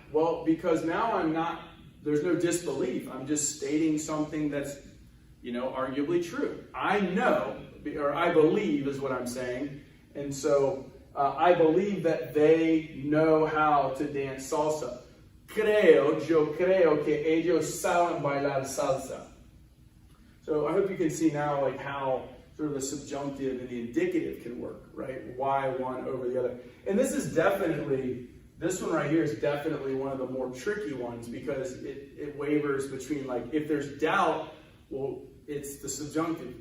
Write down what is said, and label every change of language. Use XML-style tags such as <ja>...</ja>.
<en>Well, because now there's no disbelief. I'm just stating something that's, arguably true. I know, or I believe is what I'm saying. And so I believe that they know how to dance salsa.</en> <es>Yo creo que ellos saben bailar salsa.</es> <en>So I hope you can see now like how sort of the subjunctive and the indicative can work, right? Why one over the other. And this one right here is definitely one of the more tricky ones, because it wavers between, like, if there's doubt, well, it's the subjunctive.</en>